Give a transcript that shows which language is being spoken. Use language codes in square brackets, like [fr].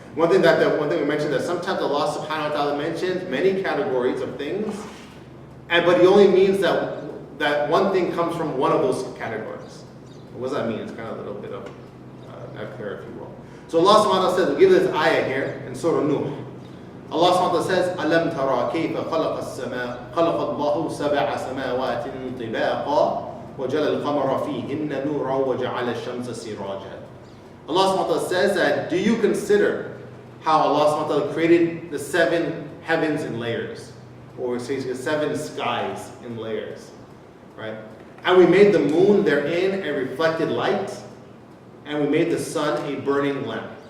[en] One thing we mentioned that sometimes Allah subhanahu wa ta'ala mentions many categories of things, but he only means that one thing comes from one of those categories. What does that mean? It's kind of a little bit of not clear, if you will. So Allah subhanahu wa ta'ala says, we give this ayah here in Surah Nuh. Allah subhanahu wa ta'ala says, [ar] أَلَمْ تَرَى كَيْفَ خَلَقَ اللَّهُ سَبْعَ سَمَاوَاتٍ طِبَاقًا وَجَعَلَ الْقَمَرَ فِيهِنَّ نُورًا وَجَعَلَ الشَّمْسَ سِرَاجًا. [en] Allah subhanahu wa ta'ala says that, do you consider how Allah subhanahu wa ta'ala created the 7 heavens in layers? Or the 7 skies in layers, right? And we made the moon therein a reflected light, and we made the sun a burning lamp.